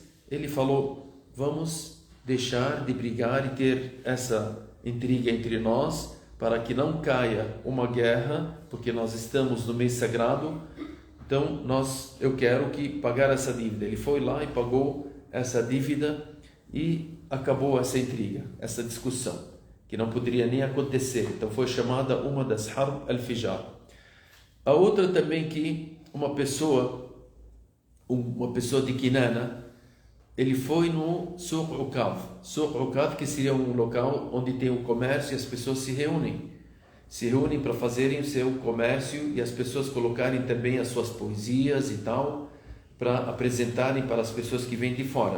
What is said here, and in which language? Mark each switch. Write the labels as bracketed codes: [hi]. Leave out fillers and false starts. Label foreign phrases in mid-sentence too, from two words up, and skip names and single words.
[pt] Ele falou: vamos deixar de brigar e ter essa intriga entre nós, para que não caia uma guerra, porque nós estamos no mês sagrado. Então eu quero que pagar essa dívida. Ele foi lá e pagou essa dívida, e acabou essa intriga, essa discussão que não poderia nem acontecer. Então foi chamada uma das Harb al-Fijar. A outra também, que uma pessoa de Kinana, ele foi no Suq Uqad. Suq Uqad, que seria um local onde tem o comércio e as pessoas se reúnem para fazerem o seu comércio, e as pessoas colocarem também as suas poesias e tal, para apresentarem para as pessoas que vêm de fora.